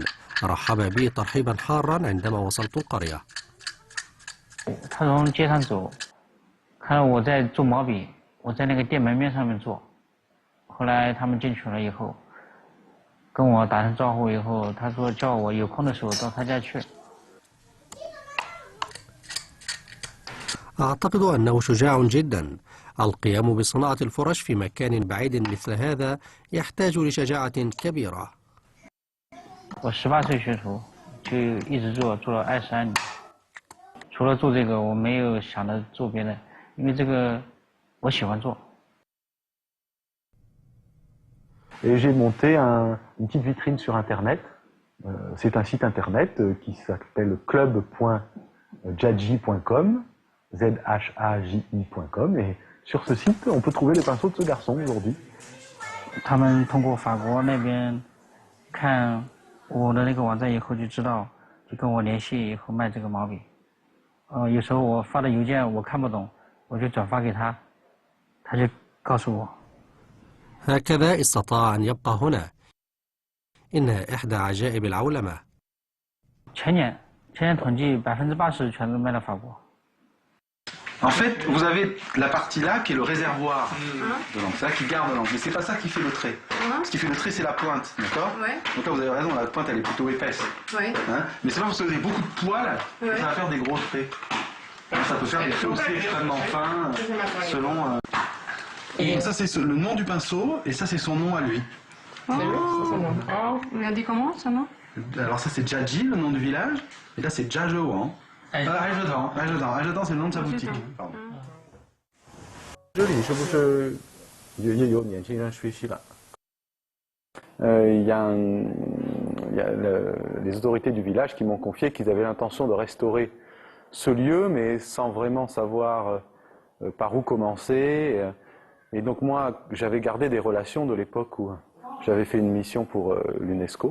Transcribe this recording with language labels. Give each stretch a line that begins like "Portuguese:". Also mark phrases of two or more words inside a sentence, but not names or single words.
Arabic: رحب بي ترحيبا حارا عندما وصلت القرية.
Chinese: 他从街上走，看到我在做毛笔，我在那个店门面上面做。后来他们进去了以后， 跟我打声招呼以后，他说叫我有空的时候到他家去。
Arabic: أعتقد أنه شجاع جدا. القيام بصناعة الفرش في مكان بعيد مثل هذا يحتاج لشجاعة كبيرة.
Chinese: 我18岁学徒，就一直做了22年。除了做这个，我没有想着做别的，因为这个我喜欢做。
French: Et j'ai monté une petite vitrine sur Internet. C'est un site Internet qui s'appelle club.jaji.com, zhaji.com. Et sur ce site, on peut trouver les pinceaux de ce garçon aujourd'hui.
Chinese: 他们通过法国那边看我的那个网站以后就知道，就跟我联系以后卖这个毛笔。有时候我发的邮件我看不懂，我就转发给他，他就告诉我。
Arabic: هكذا استطاع أن يبقى هنا. إنها إحدى عجائب العولمة.
Chinese: 前年统计80%全都卖到法国。
French: En fait, vous avez la partie là qui est le réservoir de l'encre, c'est ça qui garde l'encre, mais c'est pas ça qui fait le trait. Ce qui fait le trait, c'est la pointe, d'accord? Donc là, vous avez raison, la pointe elle est plutôt épaisse. Hein, mais c'est pas parce que vous avez beaucoup de poils que ça va faire des gros traits. Ça peut faire des traits aussi extrêmement fins, selon. Et ça, c'est le nom du pinceau, et ça, c'est son nom à lui. Oh, il a dit comment, son nom? Alors ça, c'est Jaji, le nom du village, et là, c'est Jiazhouan. Aizhedan, c'est le nom de sa boutique.
Chinese: 这里是不是也有年轻人学习了？
French: Il y a les autorités du village qui m'ont confié qu'ils avaient l'intention de restaurer ce lieu, mais sans vraiment savoir par où commencer. Et donc moi, j'avais gardé des relations de l'époque où j'avais fait une mission pour l'UNESCO.